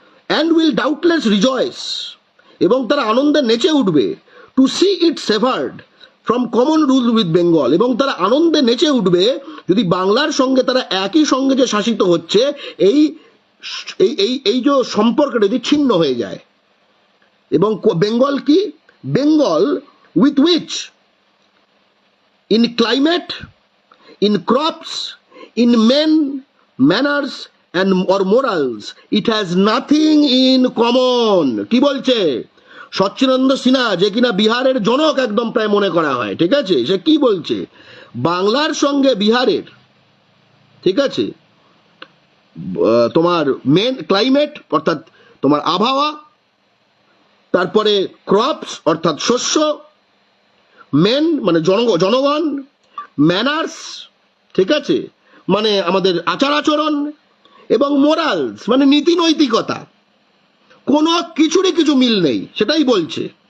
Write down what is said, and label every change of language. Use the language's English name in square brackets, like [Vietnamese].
[English] and will doubtless rejoice, [Bangla] এবং তারা আনন্দে নেচে উঠবে, [English] to see it severed from common rule with Bengal, [Bangla] এবং তারা আনন্দে নেচে উঠবে যদি বাংলার সঙ্গে তারা একই সঙ্গে যে শাসিত হচ্ছে এই এই এই এই যে সম্পর্কটা যদি ছিন্ন হয়ে যায়। এবং বেঙ্গল কি? [English] Bengal with which in climate, in crops, in men, manners and or morals, it has nothing in common. [Bangla] কি বলছে সচ্চিদানন্দ সিনহা, যে কিনা বিহারের জনক একদম প্রায় মনে করা হয়, ঠিক আছে? সে কি বলছে? বাংলার সঙ্গে বিহারের, ঠিক আছে, তোমার মেন ক্লাইমেট অর্থাৎ তোমার আবহাওয়া, তারপরে ক্রপস অর্থাৎ শস্য, মেন মানে জনগণ, ম্যানার্স, ঠিক আছে, মানে আমাদের আচার আচরণ, এবং মোরালস মানে নীতি নৈতিকতা, কোনো কিছুরই কিছু মিল নেই, সেটাই বলছে।